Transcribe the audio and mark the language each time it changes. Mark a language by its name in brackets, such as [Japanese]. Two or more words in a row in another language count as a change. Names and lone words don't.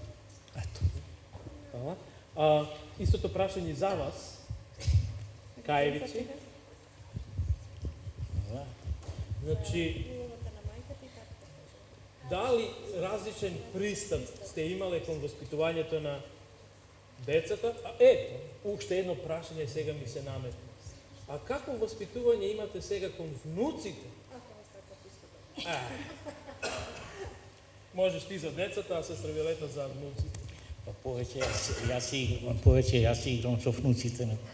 [Macedonian] Eto. Hvala. Исто тоа прашање за вас, Каевици. Значи, дали различен пристап сте имале кон воспитувањето на децата? Ето, уште едно прашање сега ми се наметна. [Bulgarian] А какво възпитување имате сега кон внуците? [Macedonian] Можеш ти за децата, а сестра Виолета за внуците. Па повеќе јас си играм со внуците.